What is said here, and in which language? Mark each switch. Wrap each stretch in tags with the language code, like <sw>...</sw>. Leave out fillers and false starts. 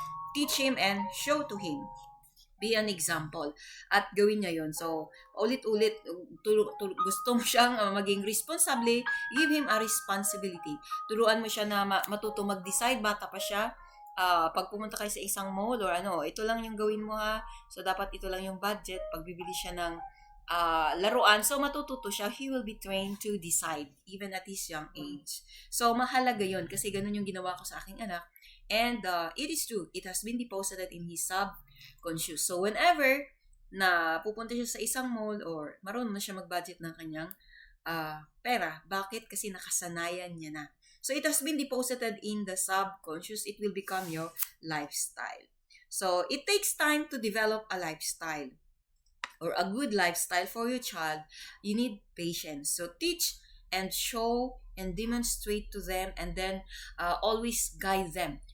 <en>Teach him and show to him. Be an example.</en> <tl>At gawin niya yun. So, ulit-ulit, gusto mo siyang maging responsable,</tl> <en>give him a responsibility.</en> <tl>Turuan mo siya na matuto mag-decide, bata pa siya. Pag pumunta kayo sa isang mall or ito lang yung gawin mo ha. So, dapat ito lang yung budget. Pag bibili siya ng laruan, so matututo siya,</tl> <en>he will be trained to decide even at his young age.</en> <tl>So mahalaga yun kasi ganun yung ginawa ko sa aking anak</tl> <en>and it is true, it has been deposited in his subconscious.</en> <tl>So whenever na pupunta siya sa isang mall or marunong na siya mag-budget ng kanyang pera, bakit? Kasi nakasanayan niya na.</tl> <en>So it has been deposited in the subconscious, it will become your lifestyle. So it takes time to develop a lifestyle or a good lifestyle for your child. You need patience. So teach and show and demonstrate to them and then always guide them.</en>